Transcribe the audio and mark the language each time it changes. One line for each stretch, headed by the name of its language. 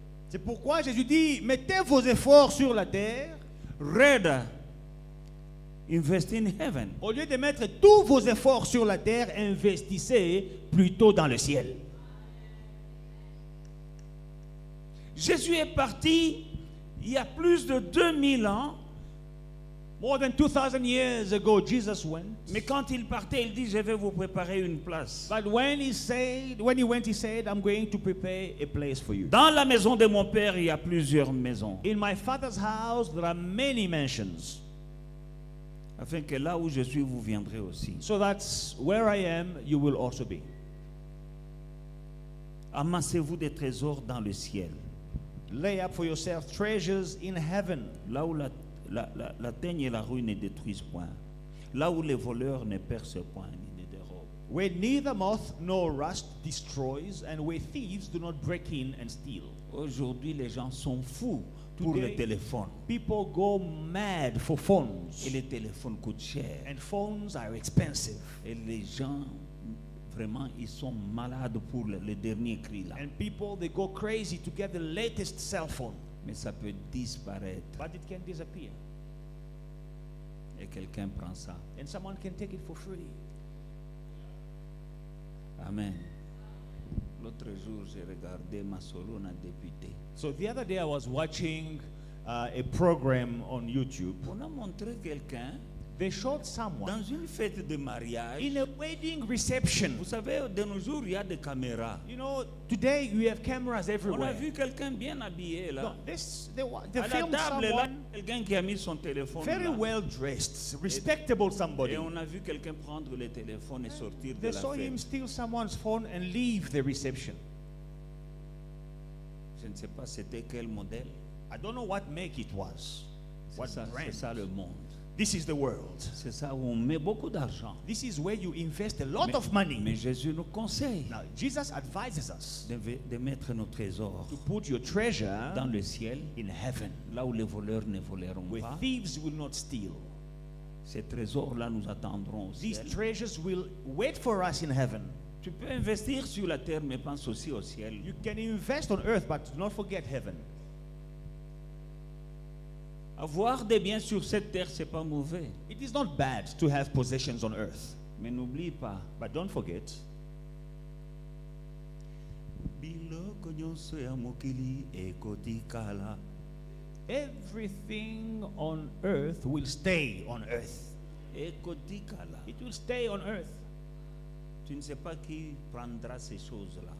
French: C'est pourquoi Jésus dit, mettez vos efforts sur la terre
English: rather invest in heaven.
French: au lieu de mettre tous vos efforts sur la terre, investissez plutôt dans le ciel. Jésus est parti il y a plus de 2000 ans,
English: More than 2,000 years ago, Jesus went.
French: mais quand il partait, il dit, je vais vous préparer une place.
English: But when he went, he said, I'm going to prepare a place for you.
French: Dans la maison de mon père, il y a plusieurs maisons.
English: In my Father's house, there are many mansions.
French: Afin que là où je suis, vous viendrez aussi.
English: So that's where I am, you will also be.
French: Amassez-vous des trésors dans le ciel.
English: Lay up for yourself treasures in heaven,
French: Là où la teigne et la rouille ne détruisent point. Là où les voleurs ne percent point ni ne dérobent.
English: where neither moth nor rust destroys, and where thieves do not break in and steal.
French: Aujourd'hui, les gens sont fous pour
English: Today,
French: le téléphone.
English: People go mad for phones,
French: Et les téléphones coûtent cher.
English: and phones are expensive.
French: Et les gens, vraiment, ils sont malades pour le dernier cri là.
English: And people, they go crazy to get the latest cell phone,
French: Mais ça peut disparaître.
English: but it can disappear,
French: Et quelqu'un prend ça.
English: and someone can take it for free. Amen.
French: L'autre jour, j'ai regardé Masolona député.
English: So the other day I was watching a program on YouTube.
French: On a montré quelqu'un
English: They showed someone
French: dans une fête de mariage.
English: in a wedding reception.
French: Vous savez, de nos jours, il y a des caméras.
English: You know, today we have cameras
French: On a
English: everywhere.
French: vu quelqu'un bien habillé là.
English: No, they
French: À la
English: filmed
French: table là,
English: someone
French: quelqu'un qui a mis son téléphone
English: very
French: là.
English: well dressed, respectable somebody.
French: Et on a vu quelqu'un prendre le téléphone et sortir de
English: They
French: la
English: saw him
French: fête.
English: steal someone's phone and leave the reception.
French: Je ne sais pas c'était quel modèle.
English: I don't know what make it was. What
French: C'est
English: brand.
French: ça le monde.
English: This is the world.
French: C'est ça où on met beaucoup d'argent.
English: This is where you invest a lot of money.
French: Mais Jésus nous conseille
English: Now, Jesus advises us
French: de mettre nos trésors
English: to put your treasure
French: dans le ciel,
English: in heaven,
French: là où les voleurs ne voleront
English: where
French: pas.
English: thieves will not steal.
French: Ces trésors-là nous attendront au
English: These
French: ciel.
English: treasures will wait for us in heaven.
French: Tu peux investir sur la terre, mais pense aussi au ciel.
English: You can invest on earth, but do not forget heaven.
French: Avoir des biens sur cette terre, c'est pas mauvais.
English: It is not bad to have possessions on earth,
French: Mais n'oublie pas.
English: but don't forget,
Lingala: Biloko nyonso ya mokili ekotikala.
English: everything on earth will stay on earth.
Lingala: Ekotikala.
English: It will stay on earth.
French: Tu ne sais pas qui prendra ces choses-là.